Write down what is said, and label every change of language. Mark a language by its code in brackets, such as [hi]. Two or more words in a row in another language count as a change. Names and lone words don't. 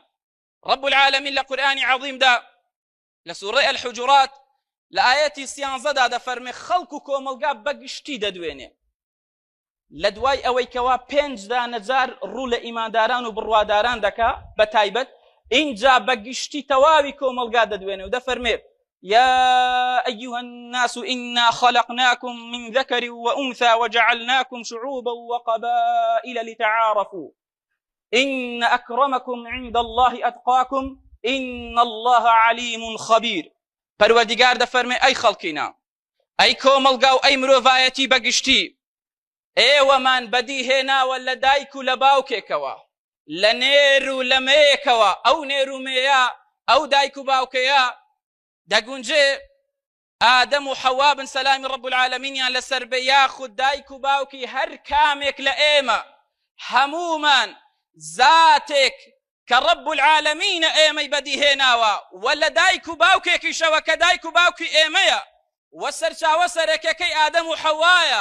[ar] رب العالمین [ckb] لە قورئانی عەظیمدا لە سوورەی الحجرات لە ئایەتی 13دا دەفەرمێ خەڵک و کۆمەلگا بەگشتی دەدوێنێ لە دوای ئەوەی کەوا 5 دانەجار ڕوو لە ئیمانداران و بڕواداران دەکا بە تایبەت، اینجا بەگشتی تەواوی کۆمەلگا دەدوێنێ و دەفەرمێ [ar] يا أيها الناس إنا خلقناكم من ذكر وأنثى وجعلناكم شعوبا وقبائل لتعارفوا إن أكرمكم عند الله أتقاكم إن الله عليم خبير. [ckb] پەروەردیگار دەفەرمێ ئەی خەڵکینا، ئەی کۆمەلگا و ئەی مرۆڤایەتی بەگشتی، ئێوەمان بەدیهێناوە لە دایک و لە باوکێکەوە، لە نێر و لە مەیەکەوە. ئەو نێر و مێیە ئەو دایک و باوکەیە دەگونجێ ئادەم و حەوا بن سەلامی ڕەب العالەمینیان لەسەر بێ، یاخود دایک و باوکی هەر کامێک لە ئێمە هەمومان زاتێک کە ڕەب العالەمینە ئێمەی بەدیهێناوە و لە دایک و باوکێکیشەوە کە دایک و باوکی ئێمەیە و سەرچاوە سەرەکەکەی ئادەم و حەوایە.